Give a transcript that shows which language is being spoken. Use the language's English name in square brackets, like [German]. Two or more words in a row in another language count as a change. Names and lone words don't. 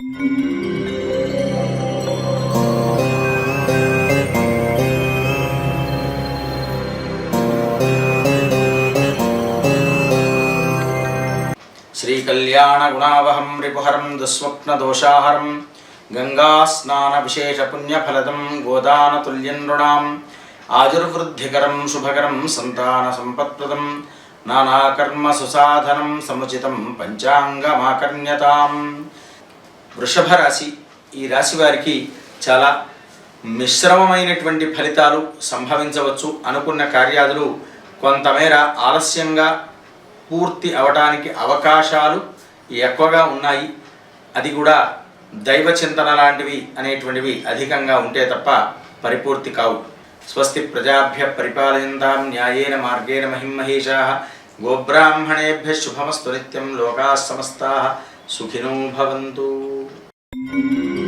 [Sanskrit] श्रीकल्याणगुणावहं रिपुहरं दुःस्वप्नदोषाहरं गंगास्नानविशेषपुण्यफलदं गोदानतुल्यं नृणाम् आजुर्वृद्धिकरं शुभकरं सन्तानसम्पत्प्रदं नानाकर्मसुसाधनं समुचितं పంచాంగమాకర్ణ్యతాం. [Telugu] వృషభ రాశి, ఈ రాశి వారికి చాలా మిశ్రమమైనటువంటి ఫలితాలు సంభవించవచ్చు. అనుకున్న కార్యాలు కొంతమేర ఆలస్యంగా పూర్తి అవడానికి అవకాశాలు ఎక్కువగా ఉన్నాయి. అది కూడా దైవ చింతన లాంటివి అనేటువంటివి అధికంగా ఉంటే తప్ప పరిపూర్తి కావు. [Sanskrit] స్వస్తి ప్రజాభ్య పరిపాలయంతాం న్యాయేన మార్గేణ మహిమహేషాః. గోబ్రాహ్మణేభ్యః శుభమస్తు నిత్యం. లోకాః సమస్తాః సుఖినో భవంతు.